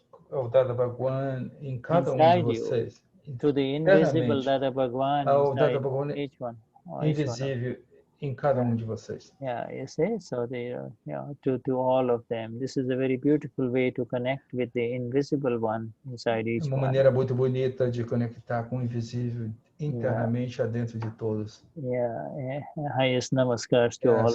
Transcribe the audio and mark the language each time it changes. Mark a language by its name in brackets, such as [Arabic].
[Portuguese] O Dada Bhagwan em cada de vocês. [English] To the invisible Dada Bhagwan inside each one. [Portuguese] Invisível em cada de vocês. [English] Yeah, you see, so to all of them. This is a very beautiful way to connect with the invisible one inside each one. [Portuguese] Uma maneira muito bonita de conectar com o invisível internamente dentro de todos. [English] Yeah, highest namaskars to all of you.